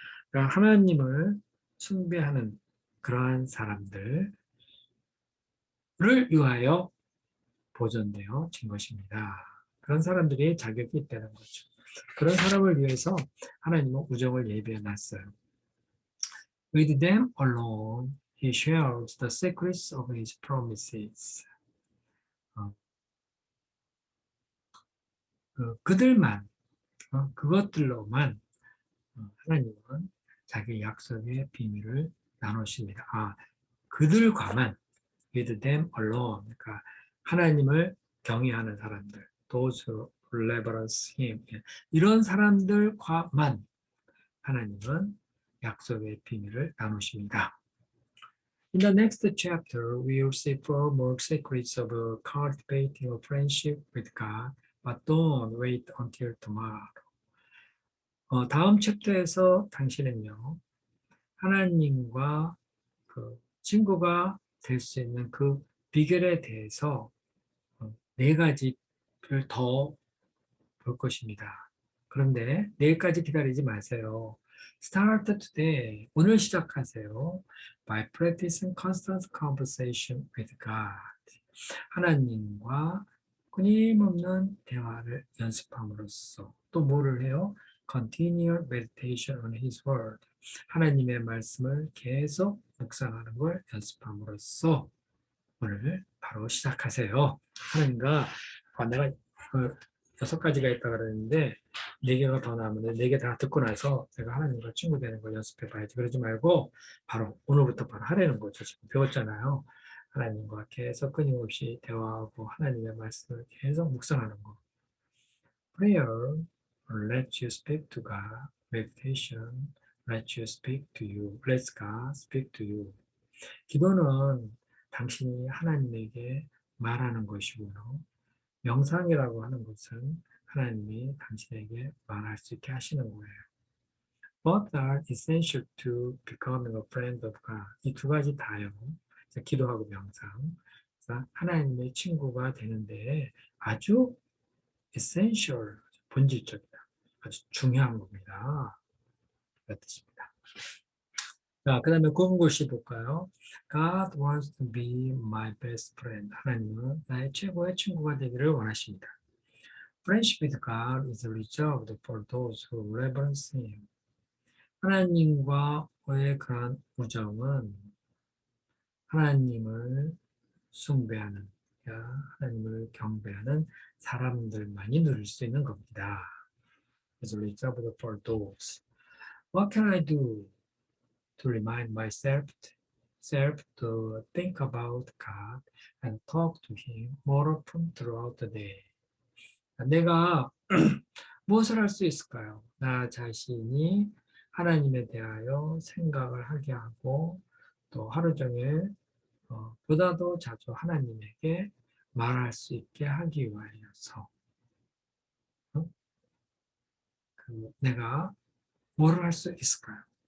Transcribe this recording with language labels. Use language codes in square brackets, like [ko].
[ko] 그러니까 하나님을 숭배하는 그러한 사람들을 위하여 보존되어진 것입니다. 그런 사람들이 자격이 있다는 거죠. 그런 사람을 위해서 하나님은 우정을 예비해 놨어요. [en] With them alone, he shares the secrets of his promises. [ko] 그들만, 그것들로만 하나님은 자기 약속의 비밀을 나누십니다. 그들과만, [en] with them alone, [ko] 그러니까 하나님을 경외하는 사람들, [en] those reverence him. [ko] 이런 사람들과만 하나님은 약속의 비밀을 나누십니다. [en] In the next chapter, we will see 4 more secrets of cultivating a friendship with God, but don't wait until tomorrow. [ko] 다음 챕터에서 당신은요, 하나님과 그 친구가 될 수 있는 그 비결에 대해서 4가지를 더 볼 것입니다. 그런데 내일까지 기다리지 마세요. [en] Start today. [ko] 오늘 시작하세요. [en] By practicing constant conversation with God. [ko] 하나님과 끊임없는 대화를 연습함으로써 또 뭐를 해요? [en] Continual meditation on His Word. [ko] 하나님의 말씀을 계속 묵상하는 걸 연습함으로써 오늘 바로 시작하세요. 하나님과 내가 6가지가 있다 그랬는데 4개가 더 남았는데 4개 다 듣고 나서 제가 하나님과 친구 되는 걸 연습해 봐야지. 그러지 말고 바로 오늘부터 바로 하라는 거죠. 지금 배웠잖아요. 하나님과 계속 끊임없이 대화하고 하나님의 말씀을 계속 묵상하는 거. [en] Prayer let you speak to God. Meditation let you speak to you. Let God speak to you. [ko] 기도는 당신이 하나님에게 말하는 것이고요. 명상이라고 하는 것은 하나님이 당신에게 말할 수 있게 하시는 거예요. [en] Both are essential to becoming a friend of God. [ko] 이 2가지 다요. 기도하고 명상. 하나님의 친구가 되는데 아주 essential, 본질적이다. 아주 중요한 겁니다. 그 뜻입니다. 자, 그 다음에 구문글씨 볼까요? [en] God wants to be my best friend. [ko] 하나님은 나의 최고의 친구가 되기를 원하십니다. [en] Friendship with God is reserved for those who reverence Him. [ko] 하나님과의 그런 우정은 하나님을 숭배하는, 하나님을 경배하는 사람들만이 누릴 수 있는 겁니다. [en] It's reserved for those. What can I do to remind myself to think about God and talk to Him more often throughout the day? [ko] 내가 무엇을 할 수 있을까요? 나 자신이 하나님에 대하여 생각을 하게 하고 또 하루 종일 보다 더 자주 하나님에게 말할 수 있게 하기 위하여서 내가 뭐를 할 수 있을까요?